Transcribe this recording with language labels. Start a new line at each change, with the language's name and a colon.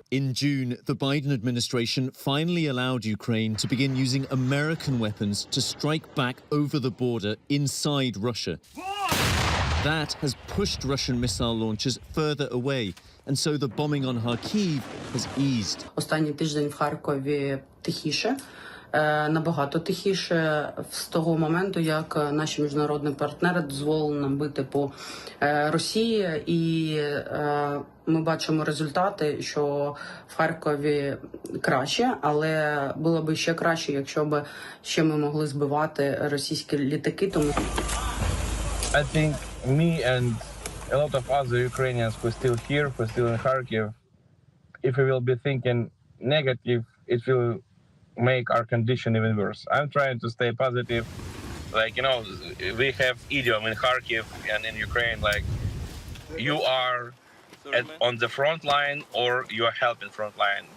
English: In June, the Biden administration finally allowed Ukraine to begin using American weapons to strike back over the border inside Russia. That has pushed Russian missile launches further away, and so the bombing on Kharkiv has eased.
Ukrainian: Останній тиждень в Харкові тихіше. Набагато тихіше з того моменту, як наші міжнародні партнери дозволили нам бити по Росії, і ми бачимо результати, що в Харкові краще, але було б ще краще, якщо б ще ми могли збивати російські літаки. Тому
English: I think me and a lot of other Ukrainians who are still here, who are still in Kharkiv, if we will be thinking negative, it will make our condition even worse. I'm trying to stay positive. Like, you know, we have idiom in Kharkiv and in Ukraine, like, you are on the front line or you are helping front line.